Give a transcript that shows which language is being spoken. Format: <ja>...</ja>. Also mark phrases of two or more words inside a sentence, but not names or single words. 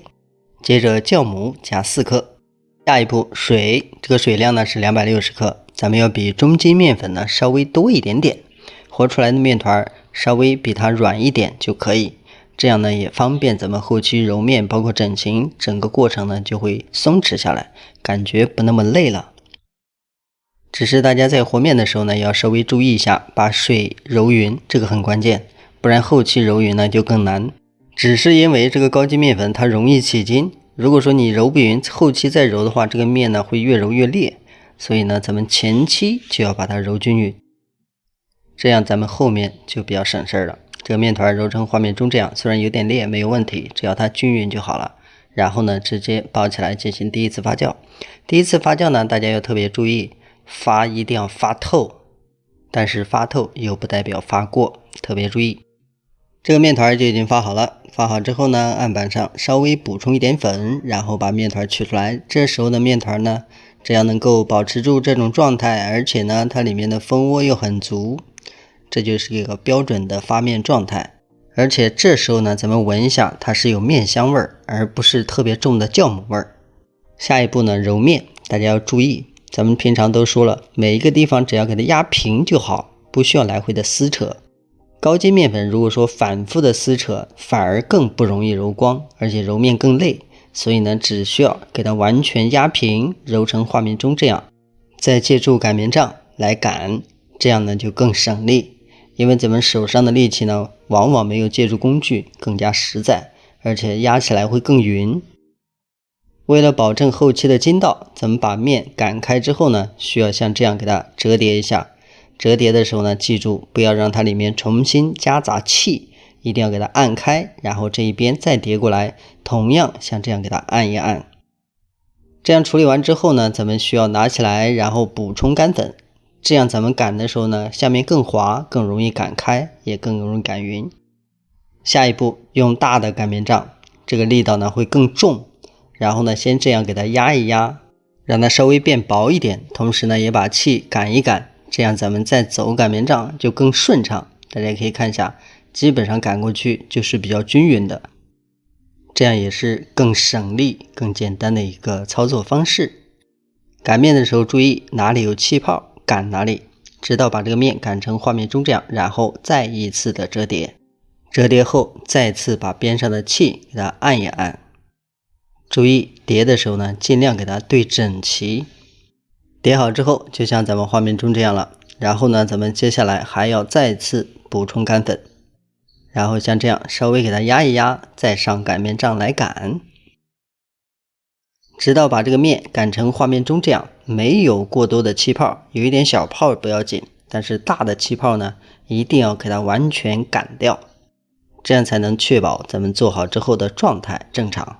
<zh>接着酵母加4克，下一步水，這個水量呢是260克，咱們要比中筋面粉呢稍微多一點點，和出來的面团稍微比它軟一點就可以，這樣呢也方便咱們後期揉面，包括整形，整個過程呢就會鬆弛下來，感覺不那麼累了。只是大家在和面的時候呢，要稍微注意一下，把水揉匀，這個很關鍵，不然後期揉匀呢就更难。只是因為这個高筋麵粉它容易起筋，如果說你揉不匀，後期再揉的話，這個面呢會越揉越裂，所以呢咱們前期就要把它揉均匀，這樣咱們後面就比較省事了。這個面團揉成畫面中這樣，雖然有點裂沒有問題，只要它均匀就好了。然後呢直接包起來進行第一次發酵。第一次发酵呢，大家要特別注意，发一定要发透，但是发透又不代表发過，特別注意。這個面團就已經发好了，发好之後呢，案板上稍微補充一點粉，然後把面團取出來。這時候的面團呢，只要能夠保持住這種狀態，而且呢它裡面的蜂窩又很足，這就是一個標準的发面狀態。而且這時候呢，咱們聞一下，它是有面香味兒，而不是特別重的酵母味兒。下一步呢，揉面，大家要注意，咱們平常都說了，每一個地方只要給它壓平就好，不需要來回的撕扯。高筋麵粉如果說反复的撕扯，反而更不容易揉光，而且揉面更累，所以呢只需要給它完全壓平，揉成畫面中這樣，再借助擀面杖來擀，這樣呢就更省力。因為咱們手上的力氣呢往往沒有借助工具更加實在，而且壓起來會更匀。為了保證後期的筋道，咱们把面擀開之後呢，需要像這樣給它折疊一下。折疊的時候呢，記住不要讓它裡面重新夾雜氣，一定要給它按開，然後這一邊再疊過來，同樣像這樣給它按一按。這樣處理完之後呢，咱們需要拿起來，然後補充乾粉，這樣咱們擀的時候呢，下面更滑，更容易擀開，也更容易擀匀。下一步用大的擀面杖，這個力道呢會更重，然後呢先這樣給它壓一壓，讓它稍微變薄一點，同時呢也把氣擀一擀，這樣咱們再走擀面杖就更順暢。大家可以看一下，基本上擀過去就是比較均匀的，這樣也是更省力更簡單的一個操作方式。擀面的時候注意哪裡有氣泡擀哪裡，直到把這個面擀成畫面中這樣，然後再一次的折疊，折疊後再次把邊上的氣給它按一按。注意疊的時候呢，盡量給它對整齊。疊好之後就像咱們畫面中這樣了，然後呢咱們接下來還要再次補充乾粉，然後像這樣稍微給它壓一壓，再上擀面杖來擀，直到把這個面擀成畫面中這樣，沒有過多的氣泡，有一點小泡不要緊，但是大的氣泡呢一定要給它完全擀掉，這樣才能確保咱們做好之後的狀態正常。</zh>